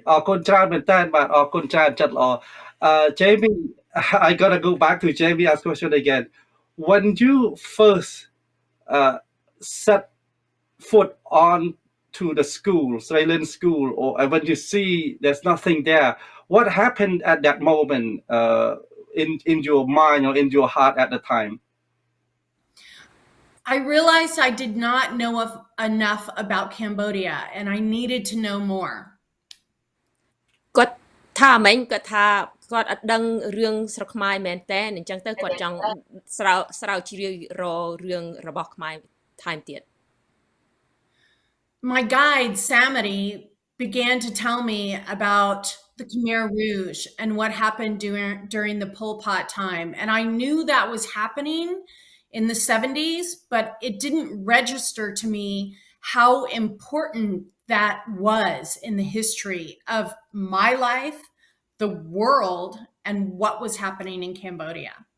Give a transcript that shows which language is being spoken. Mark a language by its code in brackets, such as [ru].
[km] អរគុណច្រើនមែនតើបាទអរគុណច្រើនចិត្តល្អ [en] Jamie, I gotta go back to Jamie ask question again. When you first set foot on to the school, Australian school, or when you see there's nothing there, what happened at that moment in your mind or in your heart at the time? I realized I did not know enough about Cambodia and I needed to know more. [km] គាត់ថាមិញគាត់ថាគាត់អត់ដឹងរឿងស្រុកខ្មែរមែនតើអញ្ចឹងទៅគាត់ចង់ស្រាវជ្រាវររឿងរបស់ខ្មែរថែមទៀត [en] My guide Samity began to tell me about the Khmer Rouge and what happened during the Pol Pot time, and I knew that was happening in the 70s, but it didn't register to me how important that was in the history of my life, the world, and what was happening in Cambodia.